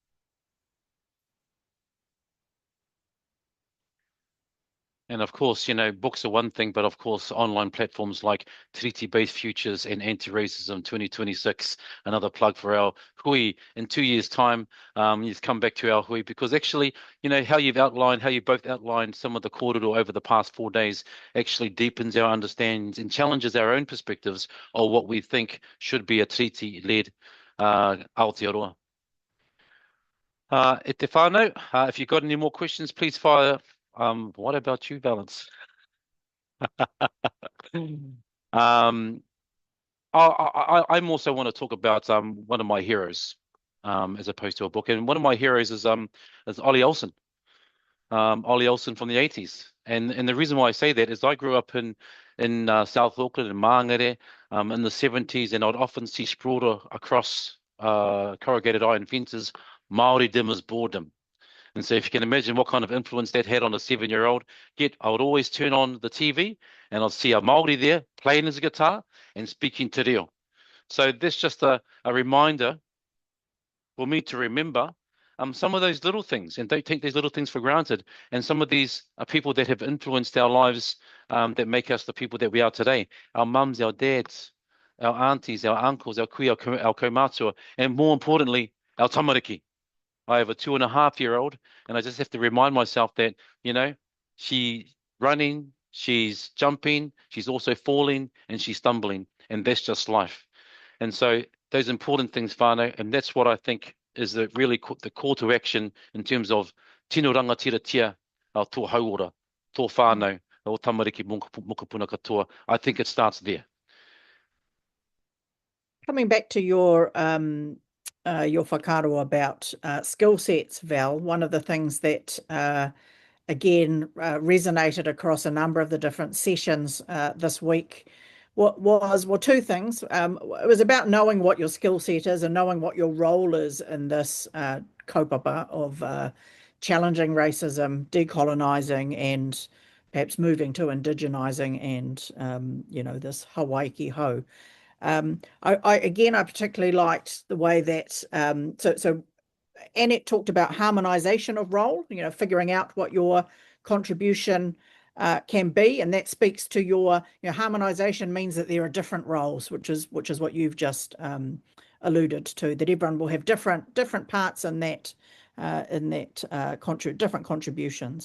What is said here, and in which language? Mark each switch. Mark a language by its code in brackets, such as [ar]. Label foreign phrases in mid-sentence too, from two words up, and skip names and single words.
[en] And of course, books are one thing, but of course, online platforms like Treaty-Based Futures and Anti-Racism 2026, another plug for our hui. In 2 years' time, you've come back to our hui because actually, how you both outlined some of the kōrero over the past 4 days actually deepens our understandings and challenges our own perspectives of what we think should be a treaty-led Aotearoa. [mi] E te whānau, [en] if you've got any more questions, please fire. What about you, Valance? I also want to talk about one of my heroes, as opposed to a book. And one of my heroes is Ollie Olsen. Ollie Olsen from the 80s. And the reason why I say that is I grew up in South Auckland in Māngere in the 70s, and I'd often see sprawled across corrugated iron fences, Māori dimmers boredom. And so if you can imagine what kind of influence that had on a 7-year-old, I would always turn on the TV and I'd see a Māori there playing his guitar and speaking te reo. So that's just a reminder for me to remember some of those little things, and don't take these little things for granted. And some of these are people that have influenced our lives that make us the people that we are today. Our mums, our dads, our aunties, our uncles, our kui, our kaumātua, and more importantly, our tamariki. I have a 2.5-year-old, and I just have to remind myself that, she's running, she's jumping, she's also falling, and she's stumbling, and that's just life. And so those important things, whānau, and that's what I think is really the call to action in terms of [mi] tino rangatira au tō hauora, tō whānau, o tamariki mokopuna katoa. [en] I think it starts there. Coming back to your whakaaro about skill sets, Val, one of the things that again resonated across a number of the different sessions this week was two things. It was about knowing what your skill set is and knowing what your role is in this kaupapa of challenging racism, decolonising, and perhaps moving to indigenising and this [mi] Hawaii ki hau. [en] I particularly liked the way that so Annette talked about harmonisation of role, figuring out what your contribution can be, and that speaks to your harmonisation means that there are different roles, which is what you've just alluded to, that everyone will have different parts in that different contributions.